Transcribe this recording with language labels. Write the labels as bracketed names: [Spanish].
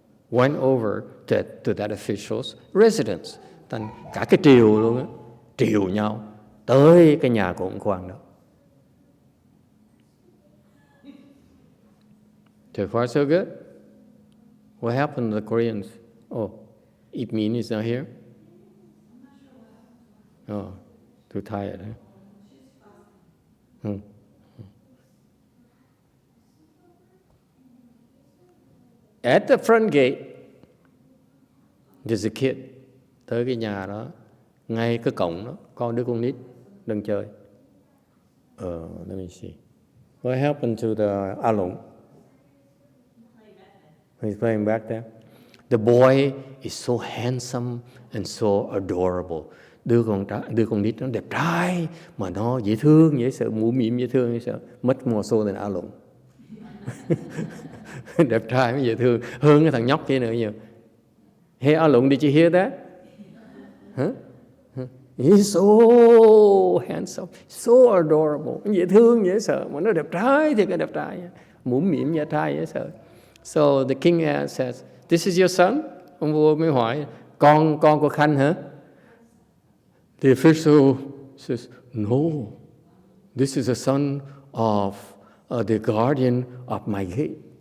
[English] went over to that official's residence. [Vietnamese] Thành cả cái triều luôn á, triều nhau tới cái nhà của ông quan đó. [English] So far so good. What happened to the Koreans? Oh, Ip Min is not here? Oh, too tired, huh? At the front gate, there's a kid. [Vietnamese] Tới cái nhà đó, ngay cái cổng đó, có đứa con nít đang chơi. [English] Let me see. What happened to the Alung? He's playing back there. The boy is so handsome and so adorable. [Vietnamese] Đứa con nít nó đẹp trai mà nó dễ thương, dễ sợ, mũm mĩm dễ thương, dễ sợ. [English] Much more so than Alung. [Vietnamese] Đẹp trai mới dễ thương hơn cái thằng nhóc kia nữa nhiều. [English] Hey Alung, did you hear that? Huh? He's so handsome, so adorable, [Vietnamese] dễ thương, dễ sợ, mà nó đẹp trai thì cái đẹp trai, mũm mĩm dễ trai, dễ sợ. [English] So the king says, "This is your son?" [Vietnamese] Ông vua mới hỏi, con của Khanh hả? [English] The official says, "No, this is the son of the guardian of my gate."